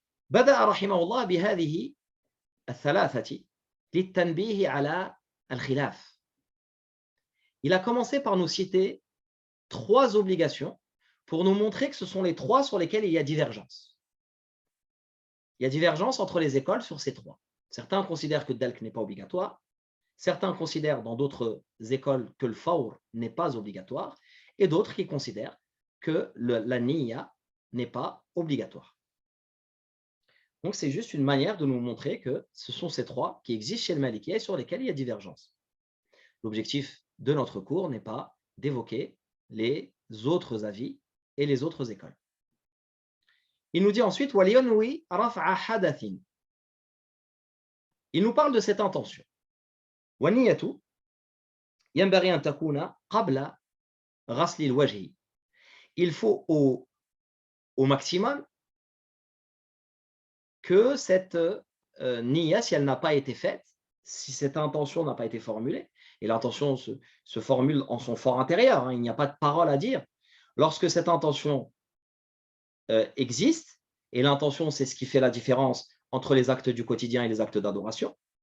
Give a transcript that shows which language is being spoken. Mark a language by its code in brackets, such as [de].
[ar] بدأ رحمه الله بهذه الثلاثة للتنبيه على الخلاف. [fr] Il a commencé par nous citer 3 obligations pour nous montrer que ce sont les 3 sur lesquelles il y a divergence. Il y a divergence entre les écoles sur ces 3. Certains considèrent que le dalk n'est pas obligatoire. Certains considèrent dans d'autres écoles que le fawr n'est pas obligatoire. Et d'autres qui considèrent que la niyya n'est pas obligatoire. Donc, c'est juste une manière de nous montrer que ce sont ces 3 qui existent chez le Maliki et sur lesquels il y a divergence. L'objectif de notre cours n'est pas d'évoquer les autres avis et les autres écoles. Il nous dit ensuite [ar] وَلْيَنْوِي رَفْعَ حَدَثٍ. [fr] Il nous parle de cette intention. [ar] وَالنِّيَّةُ يَنْبَغِي أَنْ تَكُونَ قَبْلَ غَسْلِ الْوَجْهِ. [fr] Il faut au maximum que cette niya, si elle n'a pas été faite, si cette intention n'a pas été formulée, et l'intention se formule en son fort intérieur, hein, il n'y a pas de parole à dire. Lorsque cette intention existe, et l'intention, c'est ce qui fait la différence entre les actes du quotidien et les actes d'adoration.